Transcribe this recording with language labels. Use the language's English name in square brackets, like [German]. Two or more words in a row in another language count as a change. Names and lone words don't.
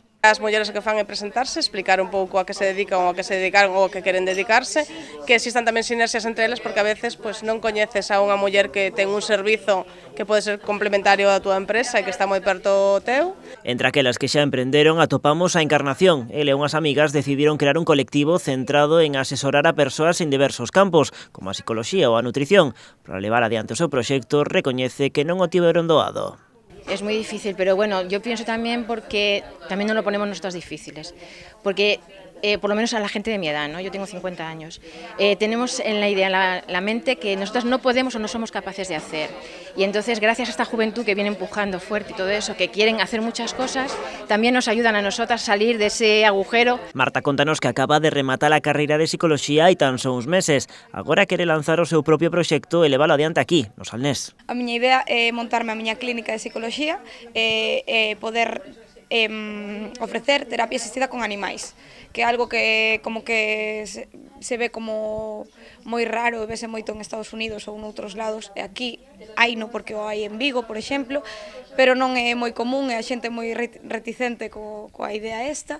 [Galician] As mulleres o que fan é presentarse, explicar un pouco a que se dedican ou a que se dedicaron ou a que queren dedicarse, que existan tamén sinerxias entre elas, porque a veces non coñeces a unha muller que ten un servizo que pode ser complementario á túa empresa e que está moi perto teu. Entre aquelas que xa emprenderon atopamos a Encarnación. Ele e unhas amigas decidiron crear un colectivo centrado en asesorar a persoas en diversos campos, como a psicoloxía ou a nutrición. Para levar adiante o seu proxecto, recoñece que non o tiveron doado. [Spanish] Es muy difícil, pero bueno, yo pienso también porque también nos lo ponemos nosotras difíciles, porque por lo menos a la gente de mi edad, ¿no? Yo tengo 50 años, tenemos en la idea, la mente que nosotras no podemos o no somos capaces de hacer, y entonces gracias a esta juventud que viene empujando fuerte y todo eso, que quieren hacer muchas cosas, también nos ayudan a nosotras a salir de ese agujero. [Galician] Marta contanos que acaba de rematar a carreira de psicoloxía hai tan só uns meses. Agora quere lanzar o seu propio proxecto e levalo adiante aquí, no Salnés. A miña idea é montarme a miña clínica de psicoloxía e poder ofrecer terapia asistida con animais, que é algo que como que se ve como moi raro, vese moito en Estados Unidos ou noutros lados, e aquí haino porque o hai en Vigo, por exemplo, pero non é moi común e a xente é moi reticente coa idea esta.